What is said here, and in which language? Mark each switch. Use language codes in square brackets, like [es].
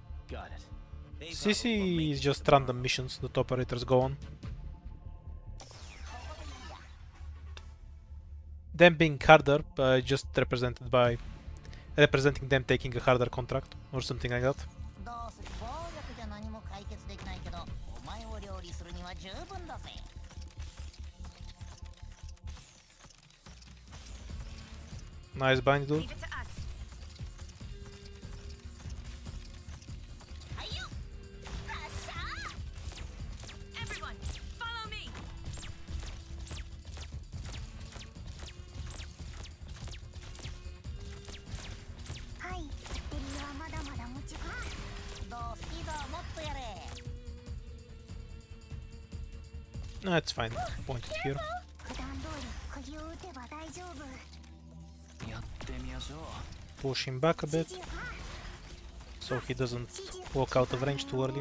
[en] Got it. CC is just random missions that operators go on. Them being harder, just represented by representing them taking a harder contract or something like that. [ja] どうする暴力じゃ何も解決できないけどお前を料理するには十分だぜ [en] Nice bind, dude. Leave it to us. Everyone, follow me. [ja] はいバッテリーはまだまだ持ちますどうスピードはもっとやれ [en] That's fine. Pointed here. [ja] 普段通り釘を打てば大丈夫やってみましょう。 [en] Push him back a bit, so he doesn't walk out of range too early.